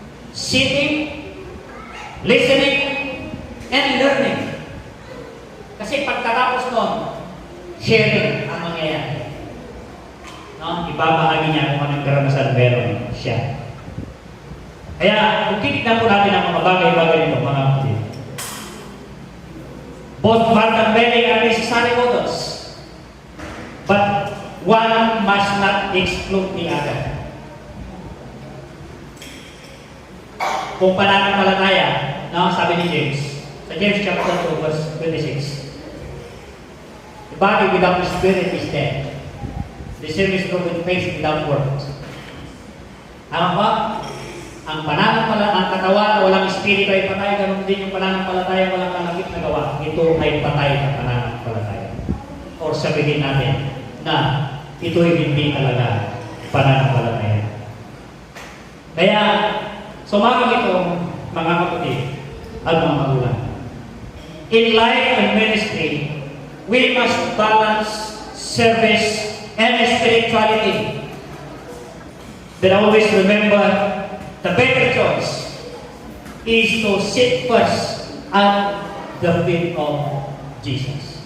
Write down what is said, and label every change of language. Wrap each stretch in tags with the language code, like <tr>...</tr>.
<en>Sitting, listening, and learning.</en> <tl>Kasi pagkatapos nun, sharing ang mangyayari. No? Ibabahagi niya kung anong karanasan meron siya. Kaya, kung titignan po natin ang mga bagay-bagay nito, mga kapatid.</tl> <en>Both Martha and Mary are necessary models. But one must not exclude the other.</en> <tl>Kung pananampalataya, no, sabi ni James, sa James</tl> <en>chapter 2, verse 26, the body without the spirit is dead. The service with faith without works.</en> <tl>Tama ba? Ang pananampalataya, ang katawan na walang espiritu ay patay, ganun din yung pananampalataya walang kalakip na gawa. Ito ay patay na pananampalataya.</tl> <en>Or</en> <tl>sabihin natin na ito ay hindi talaga pananampalataya. Kaya, sumama ito, mga kapatid at mga magulang.</tl> <en>In life and ministry, we must balance service and spirituality. But always remember, the better choice is to sit first at the feet of Jesus.</en>